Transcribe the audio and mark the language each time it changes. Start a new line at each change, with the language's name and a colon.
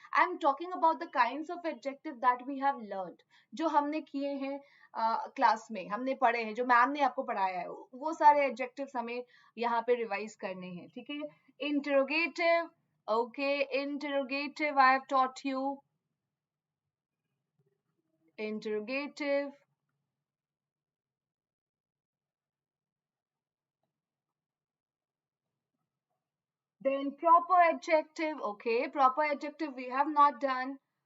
English: I'm talking about the kinds of adjective that we have learned.
Hindi: जो हमने किए हैं क्लास में, हमने पढ़े हैं, जो मैम ने आपको पढ़ाया है, वो सारे adjectives हमें यहाँ पे रिवाइज करने हैं. ठीक है? Interrogative.
English: Okay, interrogative I have taught you. Interrogative. Then proper adjective. Okay, proper adjective we have not done.